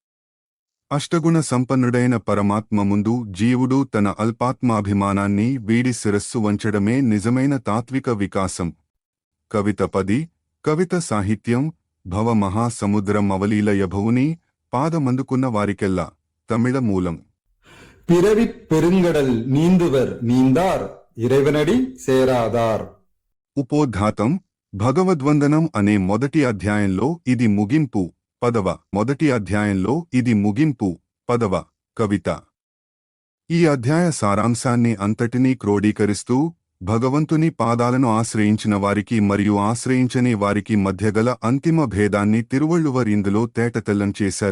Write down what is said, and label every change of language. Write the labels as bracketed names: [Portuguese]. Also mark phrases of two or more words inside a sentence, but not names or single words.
[Telugu] అష్టగుణ సంపన్నుడైన పరమాత్మ ముందు జీవుడు తన అల్పాత్మాభిమానాన్ని వీడి శిరస్సు వంచడమే నిజమైన తాత్విక వికాసం. కవిత 10. కవిత సాహిత్యం. భవ మహాసముద్రం అవలీల యభవుని పాదమందుకున్న వారికెల్లా. తమిళ మూలం. [Tamil] பிறவிப் பெருங்கடல் நீந்துவர் நீந்தார் இறைவனடி சேராதார். [Telugu] ఉపోద్ఘాతం. భగవద్వందనం అనే మొదటి అధ్యాయంలో ఇది ముగింపు పదవ. మొదటి అధ్యాయంలో ఇది ముగింపు పదవ కవిత. ఈ అధ్యాయ సారాంశాన్ని అంతటినీ క్రోడీకరిస్తూ భగవంతుని పాదాలను ఆశ్రయించిన వారికి మరియు ఆశ్రయించని వారికి మధ్యగల అంతిమ భేదాన్ని తిరువళ్ళువర్ ఇందులో తేటతెల్లం చేశారు.